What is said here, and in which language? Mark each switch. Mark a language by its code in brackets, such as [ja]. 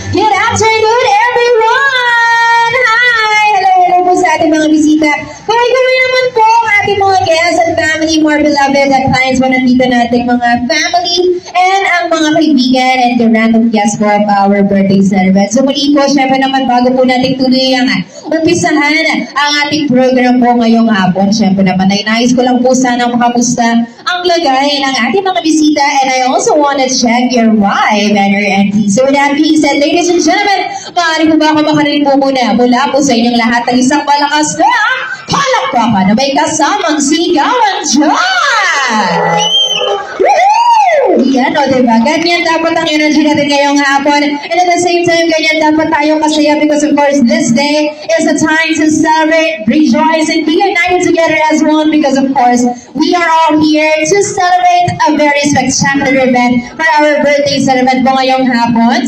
[en] Good afternoon, everyone! Hi! [tl] Hello po sa ating mga bisita. Kaway-kaway naman po ang ating mga guests and family, more beloved at clients mo nandito nating mga family and ang mga kaibigan and the random guests po [en] of our birthday celebration. [tl] So muli po, syempre naman bago po natin tuloy ang umpisahan ang ating program po ngayong hapon. Syempre naman ay nais ko lang po sana makamusta ang lagay ng ating mga bisita, [en] and I also want to check your vibe and your energy. So with that being said, ladies and gentlemen, [tl] maaari po ba ako makarinig po muna mula po sa inyong lahat ng isang malakas na palakpakan na may kasamang sigawan dyan! Woohoo! Yan o, diba? Ganyan dapat ang energy natin ngayong hapon. [en] And at the same time, [tl] ganyan dapat tayo kasaya [en] because of course, this day is a time to celebrate, rejoice, and be united together as one because of course, we are all here to celebrate a very spectacular event for our birthday celebration [tl] po ngayong hapon.